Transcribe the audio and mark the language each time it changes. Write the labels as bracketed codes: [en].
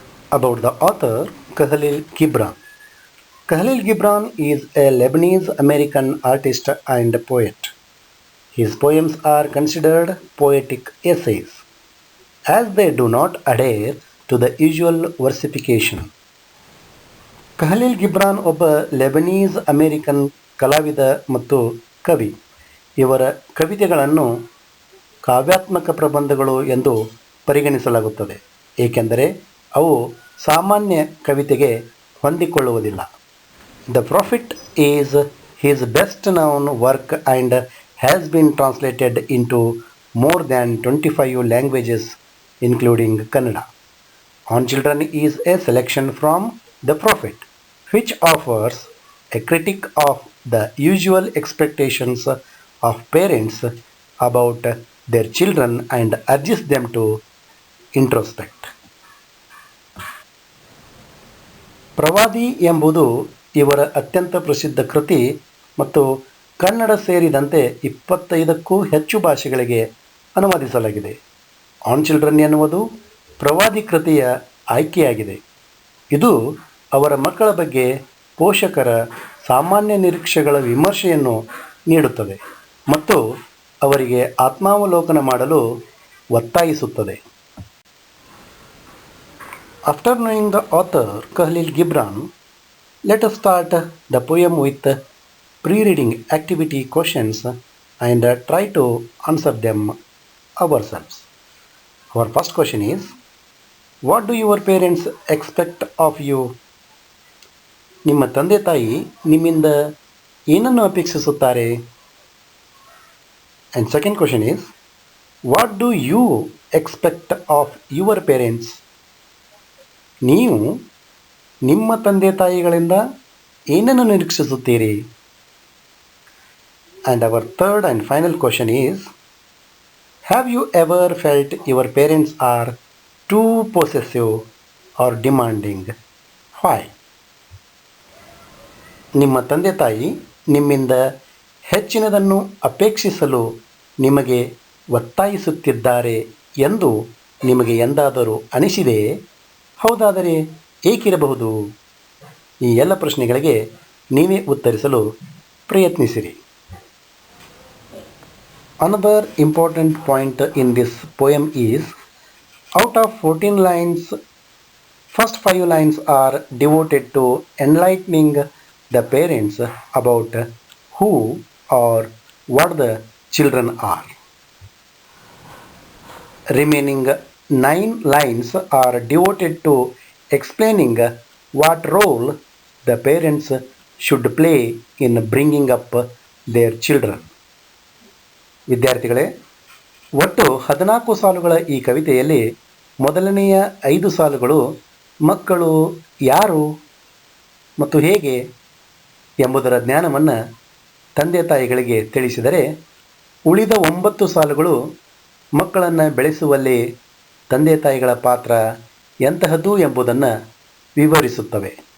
[en] About the author, Khalil Gibran. Khalil Gibran is a Lebanese American artist and poet. His poems are considered poetic essays, as they do not adhere to the usual versification. [kn] ಕಹಲೀಲ್ Gibran ಒಬ್ಬ Lebanese American ಕಲಾವಿದ ಮತ್ತು ಕವಿ. ಇವರ ಕವಿತೆಗಳನ್ನು ಕಾವ್ಯಾತ್ಮಕ ಪ್ರಬಂಧಗಳು ಎಂದು ಪರಿಗಣಿಸಲಾಗುತ್ತದೆ, ಏಕೆಂದರೆ ಅವು ಸಾಮಾನ್ಯ ಕವಿತೆಗೆ ಹೊಂದಿಕೊಳ್ಳುವುದಿಲ್ಲ. [en] The Prophet is his best known work and has been translated into more than 25 languages including Kannada. On Children is a selection from The Prophet, which offers a critique of the usual expectations of parents about their children and urges them to introspect. [kn] ಪ್ರವಾದಿ ಎಂಬುದು ಇವರ ಅತ್ಯಂತ ಪ್ರಸಿದ್ಧ ಕೃತಿ ಮತ್ತು ಕನ್ನಡ ಸೇರಿದಂತೆ 25ಕ್ಕೂ ಹೆಚ್ಚು ಭಾಷೆಗಳಿಗೆ ಅನುವಾದಿಸಲಾಗಿದೆ. ಆನ್ ಚಿಲ್ಡ್ರನ್ ಎನ್ನುವುದು ಪ್ರವಾದಿ ಕೃತಿಯ ಆಯ್ಕೆಯಾಗಿದೆ. ಇದು ಅವರ ಮಕ್ಕಳ ಬಗ್ಗೆ ಪೋಷಕರ ಸಾಮಾನ್ಯ ನಿರೀಕ್ಷೆಗಳ ವಿಮರ್ಶೆಯನ್ನು ನೀಡುತ್ತದೆ ಮತ್ತು ಅವರಿಗೆ ಆತ್ಮಾವಲೋಕನ ಮಾಡಲು ಒತ್ತಾಯಿಸುತ್ತದೆ. [en] After knowing the author Khalil Gibran, let us start the poem with pre-reading activity questions and try to answer them ourselves. Our first question is, what do your parents expect of you? [kn] ನಿಮ್ಮ ತಂದೆ ತಾಯಿ ನಿಮ್ಮಿಂದ ಏನನ್ನು ಅಪೇಕ್ಷಿಸುತ್ತಾರೆ? [en] And second question is, what do you expect of your parents? [kn] ನೀವು ನಿಮ್ಮ ತಂದೆ ತಾಯಿಗಳಿಂದ ಏನನ್ನು ನಿರೀಕ್ಷಿಸುತ್ತೀರಿ? [en] And our third and final question is, have you ever felt your parents are too possessive or demanding? Why? [kn] ನಿಮ್ಮ ತಂದೆ ತಾಯಿ ನಿಮ್ಮಿಂದ ಹೆಚ್ಚಿನದನ್ನು ಅಪೇಕ್ಷಿಸಲು ನಿಮಗೆ ಒತ್ತಾಯಿಸುತ್ತಿದ್ದಾರೆ ಎಂದು ನಿಮಗೆ ಎಂದಾದರೂ ಅನಿಸಿದೆಯೇ? ಹೌದಾದರೆ ಏಕಿರಬಹುದು? ಈ ಎಲ್ಲ ಪ್ರಶ್ನೆಗಳಿಗೆ ನೀವೇ ಉತ್ತರಿಸಲು ಪ್ರಯತ್ನಿಸಿರಿ. [en] Another important point in this poem is, out of 14 lines, first 5 lines are devoted to enlightening the parents about who or what the children are. Remaining 9 lines are devoted to explaining what role the parents should play in bringing up their children. [kn] ವಿದ್ಯಾರ್ಥಿಗಳೇ, ಒಟ್ಟು 14 ಸಾಲುಗಳ ಈ ಕವಿತೆಯಲ್ಲಿ ಮೊದಲನೆಯ 5 ಸಾಲುಗಳು ಮಕ್ಕಳು ಯಾರು ಮತ್ತು ಹೇಗೆ ಎಂಬುದರ ಜ್ಞಾನವನ್ನು ತಂದೆ ತಾಯಿಗಳಿಗೆ ತಿಳಿಸಿದರೆ, ಉಳಿದ 9 ಸಾಲುಗಳು ಮಕ್ಕಳನ್ನು ಬೆಳೆಸುವಲ್ಲಿ ತಂದೆ ತಾಯಿಗಳ ಪಾತ್ರ ಎಂತಹದ್ದು ಎಂಬುದನ್ನು ವಿವರಿಸುತ್ತವೆ.